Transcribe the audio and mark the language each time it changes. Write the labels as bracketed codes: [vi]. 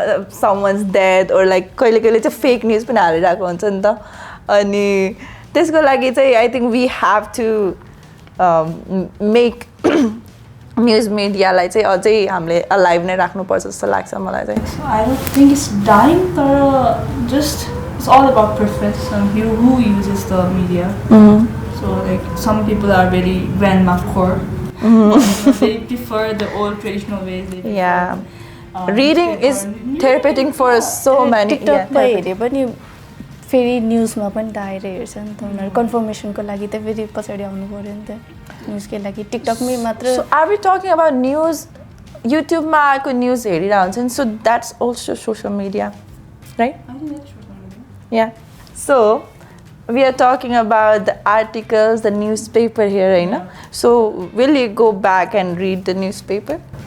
[en] someone's dead or like [ne] kaile चाहिँ fake news पनि हालिरहेको हुन्छ नि त, अनि त्यसको लागि चाहिँ [en] I think we have to make [ne] news मिडियालाई चाहिँ अझै हामीले अलाइभ नै राख्नुपर्छ जस्तो लाग्छ मलाई चाहिँ. [en] So I don't think it's dying, but just it's all about preference and who uses the media. So like some people are very grandma core. They prefer the old traditional ways. They prefer, Yeah. Reading is therapeutic for so many. [ne] टिकटकमा हेरे पनि फेरि न्युजमा पनि त आएर हेर्छ नि त उनीहरू कन्फर्मेसनको लागि त फेरि पछाडि आउनु पऱ्यो नि त न्युजकै लागि टिकटकमै मात्र. [en] So are we talking about news? YouTubeमा [ne] आएको न्युज हेरिरहेको हुन्छ नि, [en] so that's also social media, right? I think that's social media. Yeah. So we are talking about the articles, the newspaper here, right? So will you go back and read the newspaper?